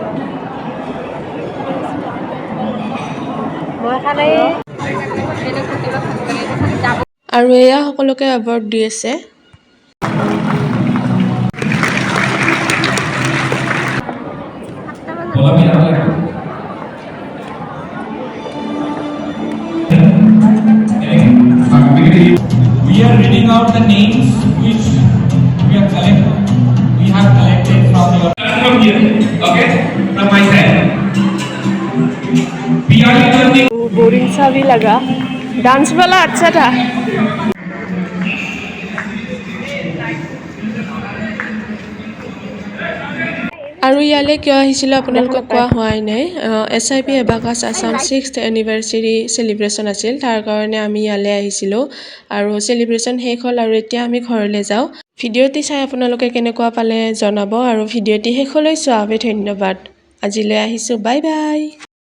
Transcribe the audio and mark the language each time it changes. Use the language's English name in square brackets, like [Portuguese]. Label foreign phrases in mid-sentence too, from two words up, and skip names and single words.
[Assamese] আৰু এয়া সকলোকে এৱাৰ্ড দি আছে [English] We are reading out the names which we have collected from your from here, okay, from my side. We are learning. [Hindi] बोरिंग सा भी लगा डांस वाला अच्छा था [Assamese] আৰু ইয়ালে কিয় আহিছিলোঁ আপোনালোকক কোৱা হোৱাই নাই SIP এবাকাছ আছাম 6th [English] anniversary celebration [Assamese] আছিল তাৰ কাৰণে আমি ইয়ালে আহিছিলোঁ আৰু চেলিব্ৰেশ্যন শেষ হ'ল আৰু এতিয়া আমি ঘৰলৈ যাওঁ ভিডিঅ'টি চাই আপোনালোকে কেনেকুৱা পালে জনাব আৰু ভিডিঅ'টি শেষলৈ চোৱাৰ বাবে ধন্যবাদ আজিলৈ আহিছোঁ [English] bye bye